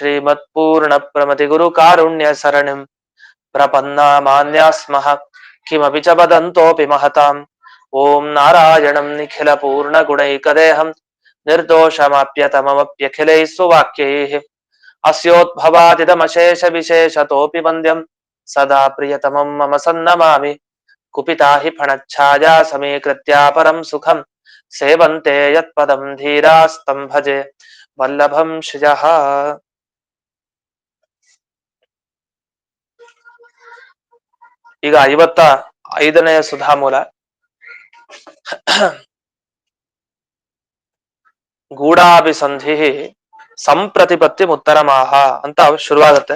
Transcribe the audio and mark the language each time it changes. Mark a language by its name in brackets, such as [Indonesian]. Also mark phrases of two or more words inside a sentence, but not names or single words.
[Sanskrit] श्रीमत्पूर्णप्रमतिगुरुकारुण्यसरणिं प्रपन्नामान्याः स्मः किमपि च वदन्तोऽपि महताम् ओं नारायणं निखिलपूर्णगुणैकदेहं निर्दोषमाप्यतममप्यखिलैः सुवाक्यैः अस्योद्भवादिदमशेषविशेषतोऽपि वन्द्यं सदा प्रियतमं मम सन्नमामि कुपिता हि फणच्छाया समीकृत्या परं सुखं सेवन्ते यत्पदं धीरास्तं भजे वल्लभं श्रियः। [Kannada] ಈಗ 55ನೇ [Sanskrit] ಸುಧಾಮೂಲ ಗೂಢಾಭಿಸಂಧಿ ಸಂಪ್ರತಿಪತ್ತಿ ಉತ್ತರಮಾಹ [Kannada] ಅಂತ ಶುರುವಾಗುತ್ತೆ.